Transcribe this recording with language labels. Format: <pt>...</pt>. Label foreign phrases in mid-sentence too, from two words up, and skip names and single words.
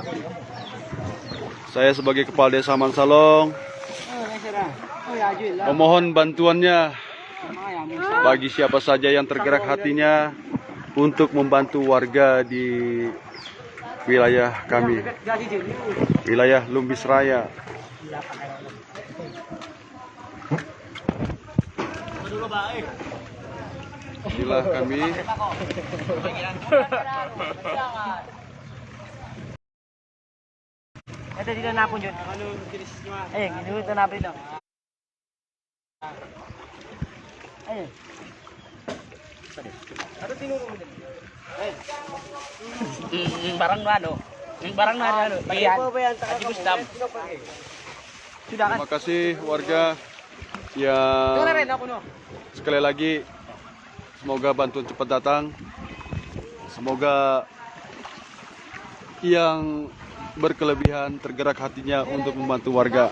<id>Saya sebagai Kepala Desa Mansalong memohon bantuannya bagi siapa saja yang tergerak hatinya untuk membantu warga di wilayah kami, wilayah Lumbis Raya. Inilah kami.</id> <tl>Ito dito na po yun. Ayun, dito na po dito. Ayun. Ano tinuro mo din? Ayun. Parang ano?</tl> <id>Yang barang</id> <tl>na ano, bayan. Haji Gusdam.</tl> <id>Sudah kan? Terima kasih warga yang</id> <tl>Ako no.</tl> <id>sekali lagi semoga bantuan cepat datang. Semoga yang berkelebihan tergerak hatinya untuk membantu warga.</id>